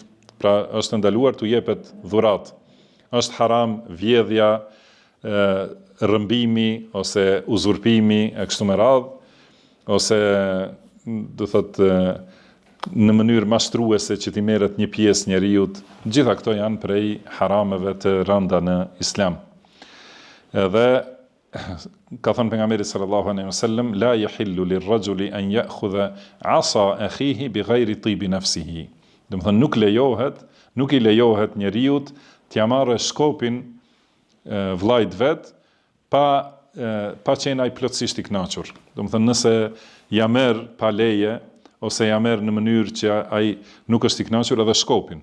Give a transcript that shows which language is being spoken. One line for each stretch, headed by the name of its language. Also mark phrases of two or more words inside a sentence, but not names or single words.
Albanian: Pra është ndaluar t'u jepet dhurat. Është haram vjedhja, rrëmbimi ose uzurpimi e kështu me radhë, ose do thotë në mënyrë mashtruese që t'i merret një pjesë njeriut, gjitha këto janë prej harameve të rënda në Islam. Edhe ka thënë pejgamberi
Arabic: صلى الله عليه وسلم لا يحل للرجل أن يأخذ عصا أخيه بغير طيب نفسه.
Albanian: Do të thënë nuk i lejohet njeriut t'ia marrë shkopin vllait vet pa qenë ai plotësisht i kënaqur. Do të thënë nëse ja merr pa leje ose ja merr në mënyrë që ai nuk është i kënaqur edhe shkopin.